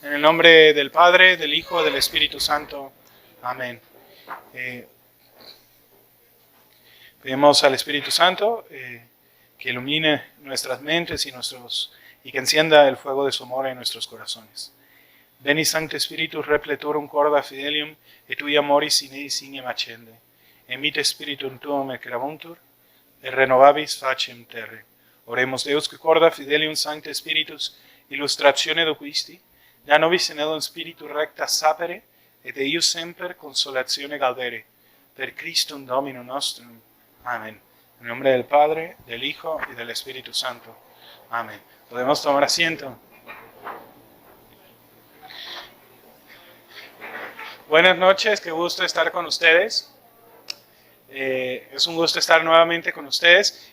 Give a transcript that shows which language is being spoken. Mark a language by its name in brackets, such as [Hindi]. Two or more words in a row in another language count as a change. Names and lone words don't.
[Spanish] nombre del Padre, del Hijo, del Espíritu Santo. Amén. Pedimos al Espíritu Santo que ilumine nuestras mentes y que encienda el fuego de su amor en nuestros corazones. [Latin] Veni Sancte Spiritus Repletorum corda fidelium et tui amoris in eis ignem accende. Emite Spiritum tuum et creavuntur et renovabis facem terre. Oremos Deus qui corda fidelium Sancte Spiritus illustratione doquisti, da nobis in edum Spiritu recta sapere et eius semper consolatione gaudere. Per Christum Dominum nostrum. [Spanish] Amén. En nombre del Padre, del Hijo y del Espíritu Santo. Amén. ¿Podemos tomar asiento? Buenas noches, qué gusto estar con ustedes. Es un gusto estar nuevamente con ustedes.